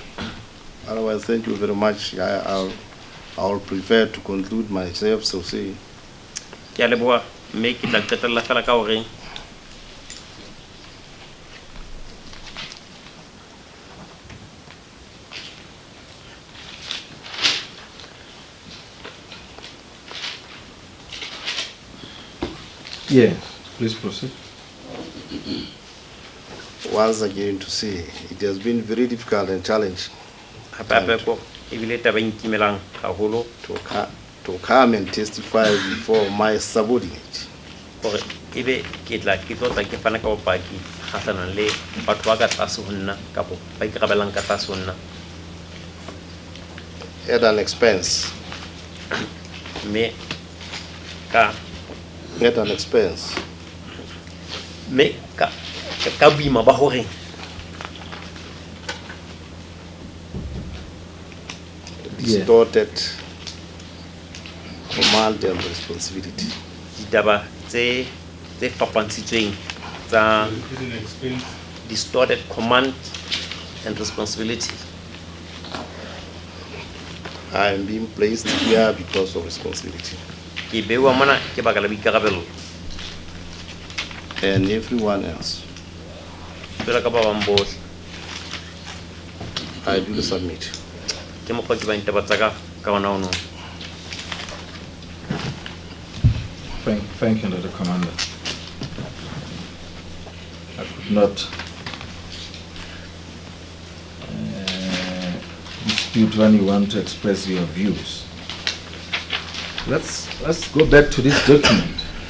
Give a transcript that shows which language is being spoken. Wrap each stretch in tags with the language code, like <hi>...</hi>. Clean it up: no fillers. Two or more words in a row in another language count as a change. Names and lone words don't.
<en>Otherwise, thank you very much. I'll prefer to conclude myself, so say,</en> <st>Ke a leboha, mme ke tla qetella fela ka hore</st> <en>Yes. Please proceed. once again to say, it has been very difficult and challenging</en> <st>hape ko ebile taba e nkimelang haholo</st> <en>to come and testify before my subordinate.</en> <st>hore ebe ke tla ke fana ka bopaki kgahlanong le batho ba ka tlase ho nna kapo ba ikarabelang ka tlase ho nna,</st> <en>At an expense,</en> <st>mme ka boima ba hore</st> <en>distorted command and responsibility.</en> <st>ditaba tse fapantshitsweng tsa</st> <en>distorted command and responsibility. I am being placed here because of responsibility.</en> <st>Ke bewa mona ke baka la boikarabelo,</st> <en>And everyone else,</en> <st>jwalo ka ba bang bohle</st> <en>I do submit.</en> <st>ke mokgwa ke bang taba tsa ka ona ono.</st> <en>Thank you, Dr. Commander. I could not dispute when you want to express your views. Let's go back to this document.</en>